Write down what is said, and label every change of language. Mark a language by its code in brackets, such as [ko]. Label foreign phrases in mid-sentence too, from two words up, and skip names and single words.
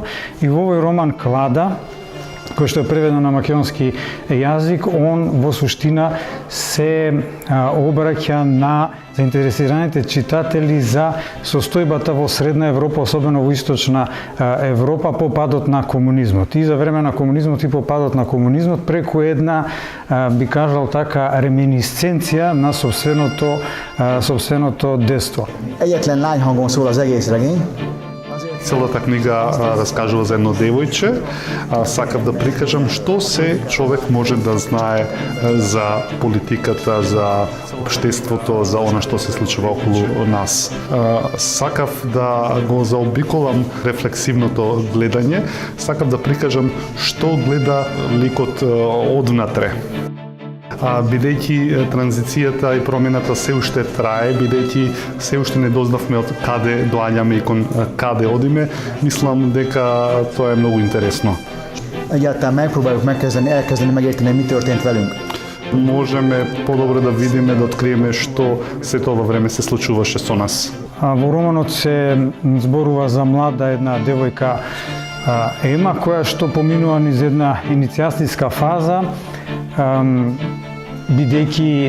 [mk] И во овој роман Клада, кој што е преведено на македонски јазик, он во суштина се обраќа на заинтересираните читатели за состојбата во Средна Европа, особено во Источна Европа, по падот на комунизмот. И за време на комунизмот и по падот на комунизмот, преку една, би кажал така, реминисценција на собственото детство. [hu] Egyetlen lányhangon szól az egész regény. [mk] Целата книга раскажува за едно девојче. Сакав да прикажам што се човек може да знае за политиката, за општеството, за она што се случува околу нас. Сакав да го заобиколам рефлексивното гледање. Сакав да прикажам што гледа ликот одвнатре. Бидејќи транзицијата и промената се уште трае, бидејќи се уште не дознавме од каде доаѓаме и кон каде одиме, мислам дека тоа е многу интересно. [hu] Egyáltalán megpróbáljuk elkezdeni megérteni, mi történt velünk. [mk] Можеме подобро да видиме, да откриеме што се тоа време се случуваше со нас. Во романот се зборува за млада една девојка Ема, која што поминува низ една иницијацијска фаза, бидејќи